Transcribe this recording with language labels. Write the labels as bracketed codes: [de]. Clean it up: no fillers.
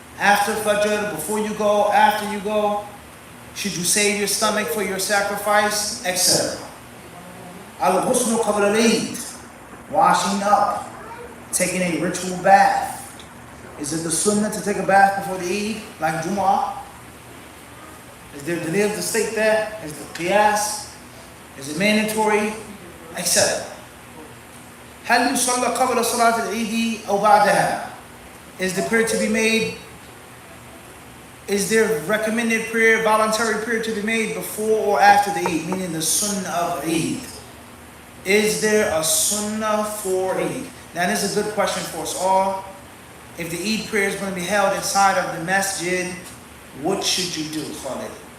[en] After Fajr, before you go, after you go? Should you save your stomach for your sacrifice, etc.? Al-Ghusnu qabla al-Eid, washing up, taking a ritual bath. Is it the sunnah to take a bath before the Eid, like Jumu'ah? Is there dalil to state that? Is the qiyas? Is it mandatory? [ar] Etc. هل يصلى قبل صلاة العيد أو بعدها? [en] Is the prayer to be made? Is there recommended prayer, voluntary prayer to be made before or after the Eid? Meaning the sunnah of Eid. Is there a sunnah for Eid? Now this is a good question for us all. If the Eid prayer is going to be held inside of the masjid, what should you do, Khalid?